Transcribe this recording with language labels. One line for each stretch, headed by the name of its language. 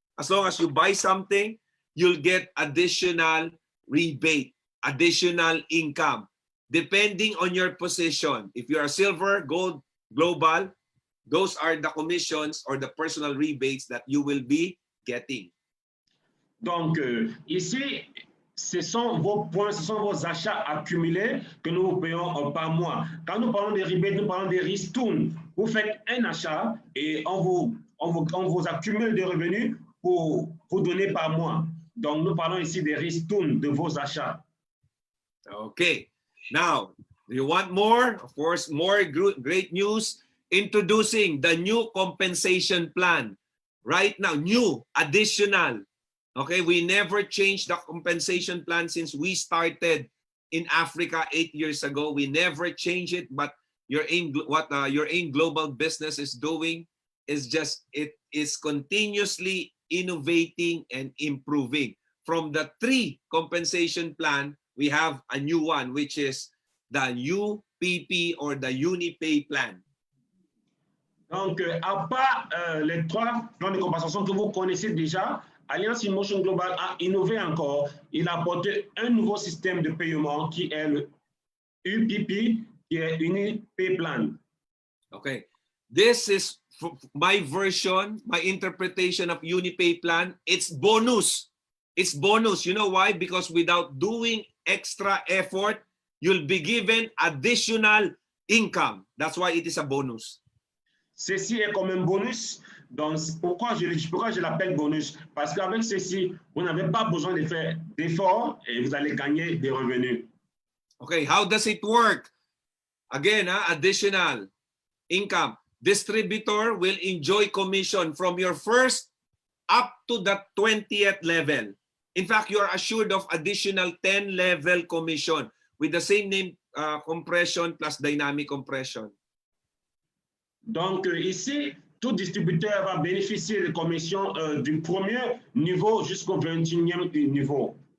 English: As long as you buy something, you'll get additional rebate, additional income, depending on your position. If you're a silver, gold, global, those are the commissions or the personal rebates that you will be getting.
French: Donc, ici, ce sont vos points, ce sont vos achats accumulés que nous vous payons par mois. Quand nous parlons des rebates, nous parlons des ristournes. Vous faites un achat et on vous accumule des revenus pour vous donner par mois. Donc, nous parlons ici des ristournes de vos achats.
English: Okay. Now, do you want more? Of course, more great news. Introducing the new compensation plan. Right now, new, additional. Okay, we never changed the compensation plan since we started in Africa 8 years ago. We never changed it, but your AIM Global business is doing is just, it is continuously innovating and improving. From the 3 compensation plan, we have a new one, which is the UPP or the UniPay plan.
French: Donc, à part les 3 plans de compensation que vous connaissez déjà, Alliance InMotion Global a innové encore. Il a apporté un nouveau système de paiement qui est le UPP, qui est UniPay Plan.
English: Okay, this is my version, my interpretation of UniPay plan. It's bonus. It's bonus. You know why? Because without doing extra effort, you'll be given additional income. That's why it is a bonus.
French: Ceci est comme un bonus. Donc, pourquoi je l'appelle bonus? Parce qu'avec ceci, vous n'avez pas besoin de faire d'efforts et vous allez gagner des revenus.
English: Okay, how does it work? Again, additional income. Distributor will enjoy commission from your first up to the 20th level. In fact, you are assured of additional 10 level commission with the same name compression plus dynamic compression.
French: Donc, ici, tout distributeur va bénéficier de commissions du premier niveau jusqu'au 21e niveau.